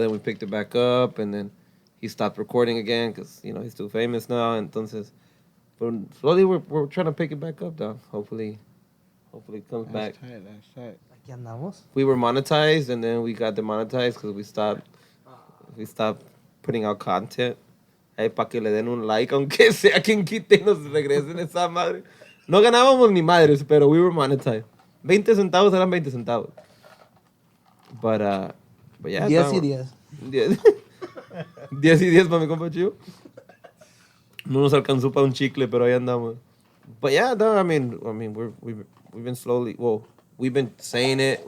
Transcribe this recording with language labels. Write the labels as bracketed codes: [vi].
[en] Then we picked it back up, and then he stopped recording again because he's too famous now. [es] Entonces, [en] but slowly we're trying to pick it back up, dog. Hopefully it comes back. That's tight. [es] Aquí andamos. [en] We were monetized, and then we got demonetized because we stopped putting out content. [es] Ahí para que le den un like, aunque sea quien quite y nos regresen esa madre. No ganábamos ni madres, pero [en] we were monetized. [es] 20 centavos eran 20 centavos. [en] But yeah. [es] 10 y 10. 10 y 10 para mi compa Chivo. No nos alcanzó para un chicle, pero ahí andamos. [en] But yeah, no, I mean, we've been slowly. Well, we've been saying it.